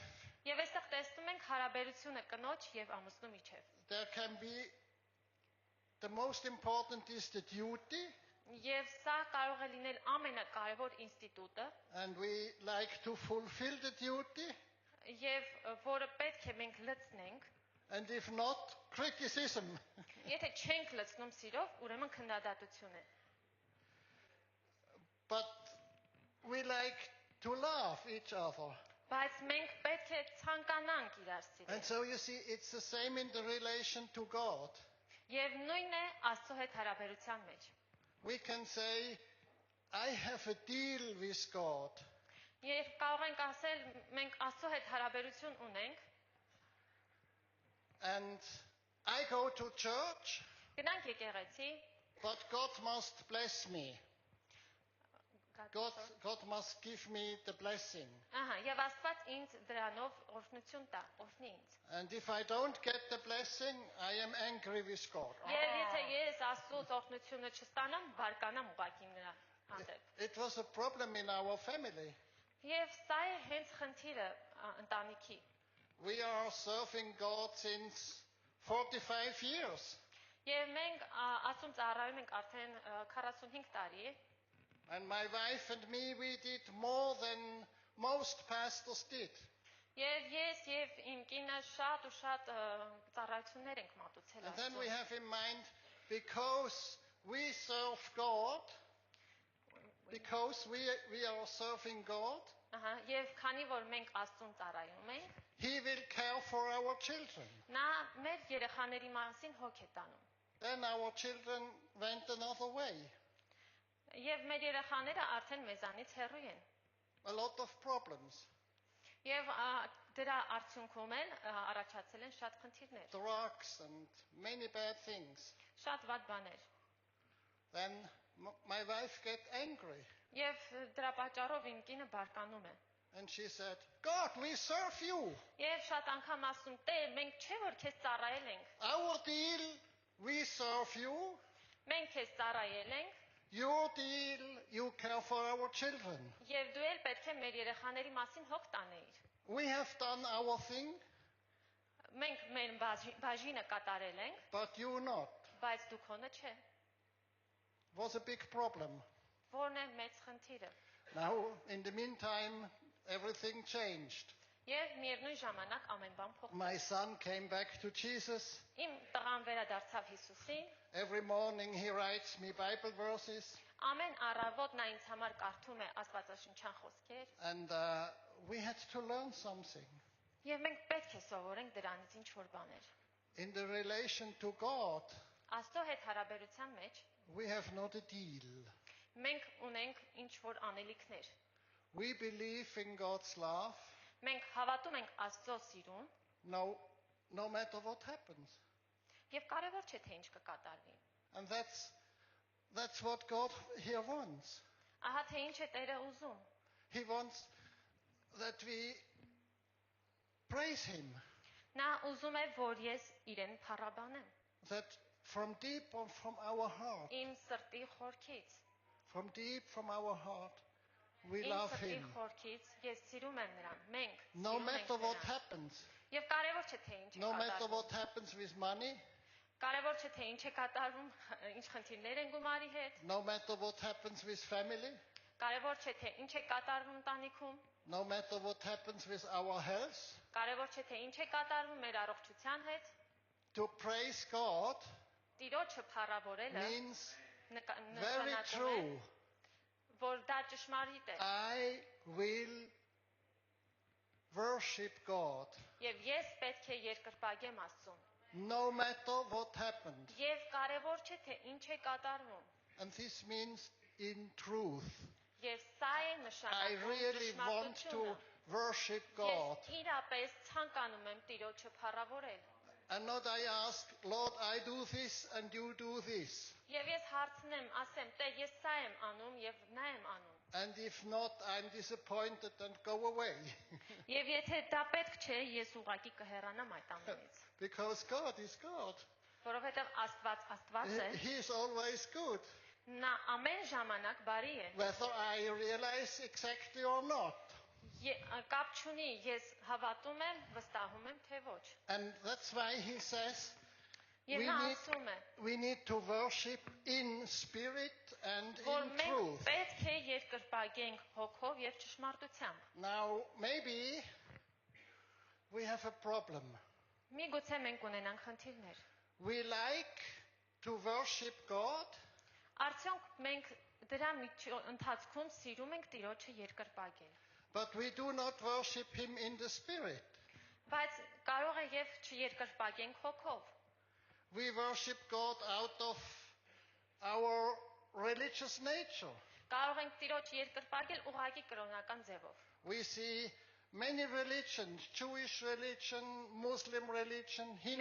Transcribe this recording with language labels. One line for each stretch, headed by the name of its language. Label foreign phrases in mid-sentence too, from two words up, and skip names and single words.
Armenian: Եվ այստեղ տեսնում ենք հարաբերությունը կնոջ եւ ամուսնու միջեւ։
English: there can be, the most important is the duty,
Armenian: Եվ սա կարող է լինել ամենակարևոր ինստիտուտը,
English: and we like to fulfill the duty,
Armenian: եւ որը պետք է մենք լցնենք։
English: and if not, criticism.
Armenian: Եթե չենք լցնում սիրով, ուրեմն քննադատություն է։
English: But we like to love each other.
Armenian: Բայց մենք պետք է ցանկանանք իրար
English: And
Armenian: սիրել։
English: so you see, it's the same in the relation to God.
Armenian: Եվ նույնն է Աստծո հետ հարաբերության մեջ։
English: We can say, I have a deal with God.
Armenian: Երբ կարող ենք ասել, մենք Աստծո հետ հարաբերություն ունենք,
English: And I go to church,
Armenian: գնանք եկեղեցի,
English: but God must bless me. God must give me the blessing.
Armenian: Ահա, եւ Աստված ինձ դրանով օրհնություն տա, օրհնի ինձ։
English: And if I don't get the blessing, I am angry with God.
Armenian: Եվ եթե ես Աստծոց օրհնությունը չստանամ, բարկանամ ուղղակի նրա հանդեպ։
English: It was a problem in our family.
Armenian: Եվ սա է հենց խնդիրը ընտանիքի։
English: We are serving God since 45 years.
Armenian: Եվ մենք Աստծուն ծառայում ենք արդեն 45 տարի,
English: And my wife and me, we did more than most pastors did.
Armenian: եւ ես եւ իմ կինը շատ ու շատ ծառայություններ ենք մատուցել
English: And then we
Armenian: Աստծուն։
English: have in mind, because we serve God, because we are serving God,
Armenian: Ահա, եւ քանի որ մենք Աստծուն ծառայում ենք,
English: He will care for our children.
Armenian: նա մեր երեխաների մասին հոգ է տանում։
English: Then our children went another way.
Armenian: Եվ մեր երեխաները արդեն մեզանից հեռու են։
English: A lot of problems.
Armenian: Եվ դրա արդյունքում են առաջացել են շատ խնդիրներ,
English: Drugs and many bad things.
Armenian: շատ վատ բաներ։
English: Then my wife get angry.
Armenian: Եվ դրա պատճառով իմ կինը բարկանում է։
English: And she said, God, we serve you.
Armenian: Եվ շատ անգամ ասում, Տեր, մենք չէ որ քեզ ծառայել ենք։
English: Our deal, we serve you.
Armenian: Մենք քեզ ծառայել ենք,
English: Your deal, you care for our children.
Armenian: եւ դու էլ պետք է մեր երեխաների մասին հոգ տանեիր։
English: We have done our thing,
Armenian: Մենք մեր բաժինը կատարել ենք,
English: but you not.
Armenian: բայց դու քոնը չէ։
English: Was a big problem.
Armenian: Որն է մեծ խնդիրը։
English: Now, in the meantime, everything changed.
Armenian: Եվ միևնույն ժամանակ ամեն բան փոխվեց։
English: My son came back to Jesus.
Armenian: Իմ տղան վերադարձավ Հիսուսին,
English: Every morning he writes me Bible verses.
Armenian: ամեն առավոտ նա ինձ համար կարդում է Աստվածաշնչյան խոսքեր,
English: And we had to learn something.
Armenian: եւ մենք պետք է սովորենք դրանից ինչ որ բաներ։
English: In the relation to God,
Armenian: Աստծո հետ հարաբերության մեջ
English: we have not a deal.
Armenian: Մենք ունենք ինչ որ անելիքներ։
English: We believe in God's love
Armenian: Մենք հավատում ենք Աստծո սիրուն
English: no matter what happens.
Armenian: եւ կարեւոր չէ թե ինչ կկատարվի։
English: And that's what God here wants.
Armenian: Ահա թե ինչ է Տերը ուզում։
English: He wants that we praise Him.
Armenian: Նա ուզում է, որ ես իրեն փառաբանեմ։
English: That from deep from our heart, Իմ սրտի խորքից, from deep from our heart, we
Armenian: իմ
English: love
Armenian: սրտի
English: Him.
Armenian: խորքից ես սիրում եմ նրան։ Մենք
English: No
Armenian: սիրում ենք
English: matter what
Armenian: նրան։
English: happens,
Armenian: Եվ կարևոր չէ թե ինչ է
English: no matter
Armenian: կատարվում։
English: what happens with money,
Armenian: Կարևոր չէ թե ինչ է կատարվում, ինչ խնդիրներ են գումարի հետ։
English: no matter what happens with family,
Armenian: Կարևոր չէ թե ինչ է կատարվում ընտանիքում։
English: no matter what happens with our health.
Armenian: Կարևոր չէ թե ինչ է կատարվում մեր առողջության հետ։
English: To praise God
Armenian: Տիրոջը փառավորելը
English: means very
Armenian: նշանակում է,
English: true.
Armenian: որ դա ճշմարիտ է։
English: I will worship God
Armenian: Եվ ես պետք է երկրպագեմ Աստծուն։
English: no matter what happened.
Armenian: Եվ կարևոր չէ թե ինչ է կատարվում։
English: And this means in truth.
Armenian: Եվ սա է
English: I
Armenian: նշանակում
English: really want
Armenian: ճշմարտությունը։
English: to worship God.
Armenian: Ես իրապես ցանկանում եմ Տիրոջը փառավորել։
English: And not I ask, Lord, I do this and you do this.
Armenian: Եվ ես հարցնեմ, ասեմ, Տեր, ես սա եմ անում եւ նա եմ անում։
English: And if not, I'm disappointed and go away.
Armenian: Եվ եթե դա պետք չէ, ես ուղղակի կհեռանամ այդ ամենից։
English: Because God is God.
Armenian: Որովհետեւ Աստված է,
English: He is always good,
Armenian: նա ամեն ժամանակ բարի է։
English: whether I realize exactly or not.
Armenian: Կապ չունի, ես հավատում եմ, վստահում եմ, թե ոչ։
English: And that's why he says
Armenian: Եվ նա ասում է,
English: we need to worship in spirit and
Armenian: որ
English: in
Armenian: մենք
English: truth.
Armenian: պետք է երկրպագենք հոգով եւ ճշմարտությամբ։
English: Now, maybe we have a problem.
Armenian: Միգուցե մենք ունենանք խնդիրներ։
English: We like to worship God,
Armenian: Արդյոք մենք դրա ընթացքում սիրում ենք Տիրոջը երկրպագել։
English: but we do not worship him in the spirit.
Armenian: Բայց կարող է եւ չերկրպագենք հոգով։
English: We worship God out of our religious nature.
Armenian: Կարող ենք Տիրոջ երկրպագել ուղղակի կրոնական ձևով։
English: We see many religions, Jewish religion, Muslim religion, Hindu